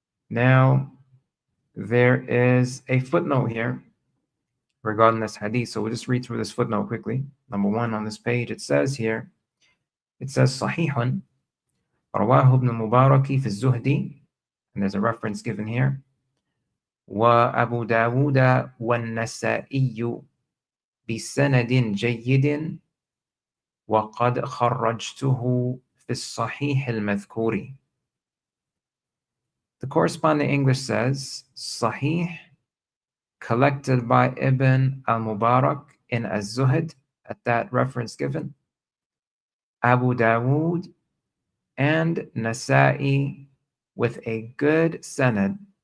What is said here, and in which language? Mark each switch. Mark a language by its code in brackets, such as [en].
[en] Now, there is a footnote here regarding this hadith. So we'll just read through this footnote quickly. Number one on this page, it says here, it says [ar] Sahihun, Rawahu ibn Mubaraki fi Zuhdi, [en] and there's a reference given here. [ar] Wa Abu Dawud wa Nasa'i بسند جيد وقد خرجته في الصحيح المذكور. [en] The corresponding English says Sahih, collected by Ibn al-Mubarak in Az-Zuhd, at that reference given, Abu Dawood and Nasa'i with a good sanad.